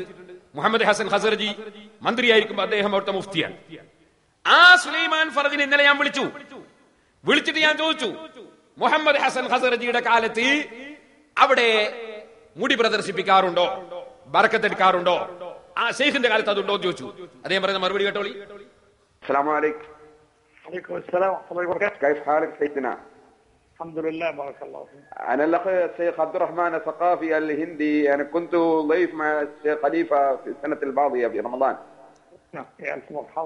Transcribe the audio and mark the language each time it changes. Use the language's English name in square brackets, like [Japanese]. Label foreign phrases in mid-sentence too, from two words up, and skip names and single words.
[Malayalam] മുഹമ്മദ് ഹസൻ ഖസറജി മന്ത്രിയായിരിക്കുമ്പോൾ അദ്ദേഹം അവിടുത്തെ മുഫ്തിയാണ്. ആ സുലൈമാൻ ഫറദിനെ ഇന്നലെ ഞാൻ വിളിച്ചിട്ട് ഞാൻ ചോദിച്ചു, മുഹമ്മദ് ഹസൻ ഖസറജിയുടെ കാലത്ത് അവിടെ മുടി പ്രദർശിപ്പിക്കാറുണ്ടോ, ബറക്കത്തെടുക്കാറുണ്ടോ, ആ ശൈഖിന്റെ കാലത്ത് അതുണ്ടോ എന്ന് ചോദിച്ചു. അദ്ദേഹം പറയുന്ന മറുപടി കേട്ടോളി. [Arabic] السلام عليكم. عليكم السلام ورحمة الله وبركاته. كيف حالك سيدنا؟ الحمد لله بارك الله فيك. أنا الأخ الشيخ عبد الرحمن الثقافي الهندي. أنا كنت ضيف مع الشيخ خليفة في السنة الماضية في رمضان. يا ألف مرحبا.